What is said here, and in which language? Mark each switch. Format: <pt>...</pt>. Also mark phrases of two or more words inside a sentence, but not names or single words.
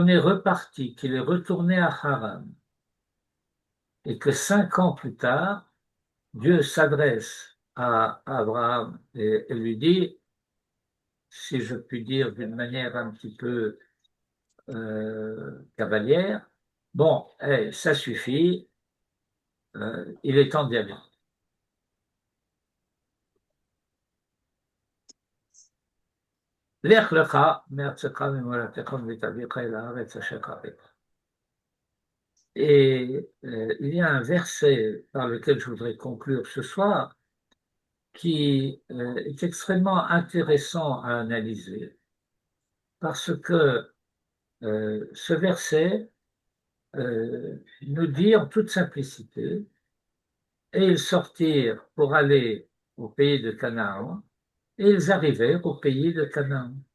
<fr>est reparti, qu'il est retourné à Haran, et que 5 ans plus tard, Dieu s'adresse à Abraham et lui dit, si je puis dire d'une manière un petit peu cavalière, bon, ça suffit, il est temps d'y aller.</fr> <he>לך לך מארצך ממולדתך מבית אביך אל הארץ אשר קראת.</he> <fr>Et il y a un verset par lequel je voudrais conclure ce soir qui est extrêmement intéressant à analyser parce que ce verset nous dit en toute simplicité et ils sortirent pour aller au pays de Canaan et ils arrivèrent au pays de Canaan.</fr>